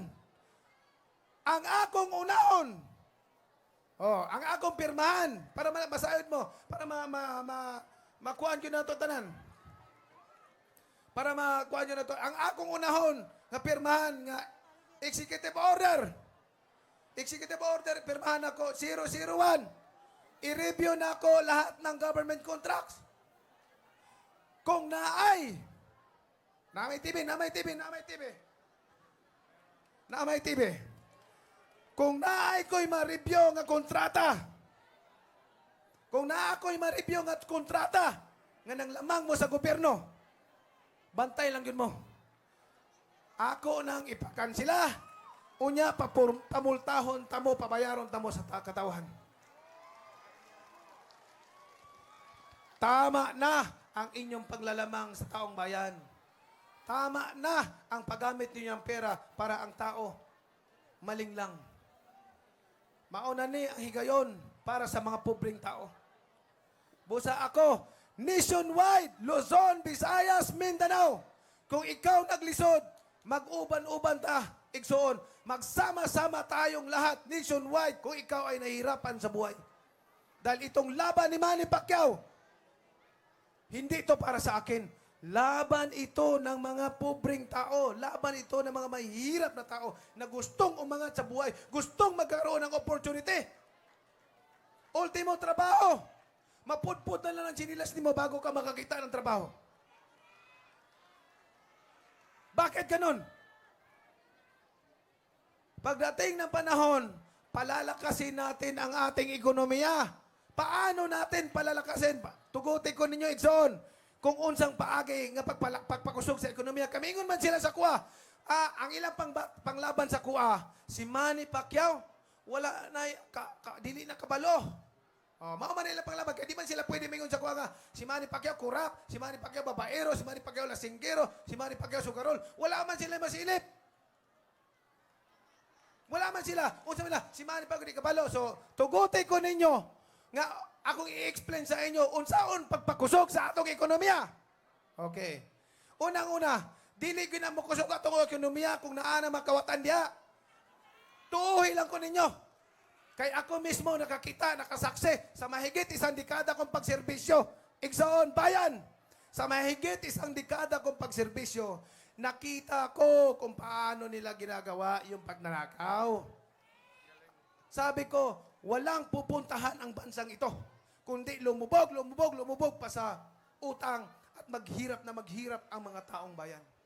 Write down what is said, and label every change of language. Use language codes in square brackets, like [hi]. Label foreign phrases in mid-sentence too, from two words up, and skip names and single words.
[ceb] Ang akong unahon, ang akong pirmahan, para masayod mo, para makuhaan yun na ito tanan. Para makuhaan yun na ito. Ang akong unahon, nga pirmahan, nga [en] executive order. Executive order, [ceb] pirmahan ako, 001. [tl] I-review na ako lahat ng [en] government contracts. [ceb] Kung naay, namay TV. Kung naay ko'y ma-review nga kontrata, nga nang lamang mo sa gobyerno, bantay lang yun mo. Ako nang ipakansila, unya pamultahon tamo, pabayaron tamo sa katawan. [tl] Tama na ang inyong paglalamang sa taong bayan. Tama na ang paggamit ninyo ng pera para ang tao maling lang. [ceb] Mauna ni ang higayon para sa mga pobreng tao. Busa ako, nationwide, Luzon, Visayas, Mindanao. Kung ikaw naglisod, mag-uban-uban ta, igsoon. [tl] Magsama-sama tayong lahat, nationwide, kung ikaw ay nahihirapan sa buhay. Dahil itong laban ni Manny Pacquiao, hindi ito para sa akin. Laban ito ng mga pobreng tao. Laban ito ng mga mahihirap na tao na gustong umangat sa buhay, gustong magkaroon ng opportunity. Ultimo, trabaho. Mapudpud na lang ang sinilas mo bago ka makakita ng trabaho. Bakit ganun? Pagdating ng panahon, palalakasin natin ang ating ekonomiya. Paano natin palalakasin? [ceb] Tugutin ko ninyo, Igsoon. Kung unsang paagi nga pagpakusog sa ekonomiya, kamingon man sila sa kuha. Ang ilang panglaban sa kuha, si Manny Pacquiao, wala na, dili na kabalo. Mauman nila panglaban, kaya di man sila pwede mingon sa kuha nga, si Manny Pacquiao kurap, si Manny Pacquiao babaero, si Manny Pacquiao lasinggero, si Manny Pacquiao sugarol. Wala man sila masilip. Wala man sila. Unsa man si Manny Pacquiao di kabalo. So, tugutin ko ninyo nga akong i-explain sa inyo unsaon pagpakusog sa atong ekonomiya. Okay. Unang-una, dili gyud na mo kusog atong ekonomiya kung naa na makawatan diha. Tuuhi lang ko ninyo. Kay ako mismo nakakita, [tl] nakasaksi sa mahigit isang dekada kong pagserbisyo. [ceb] Igsoon, bayan. [tl] Sa mahigit isang dekada kong pagserbisyo, nakita ko kung paano nila ginagawa yung pagnanakaw. Sabi ko, walang pupuntahan ang bansang ito, kundi lumubog pa sa utang at maghirap na maghirap ang mga taong bayan.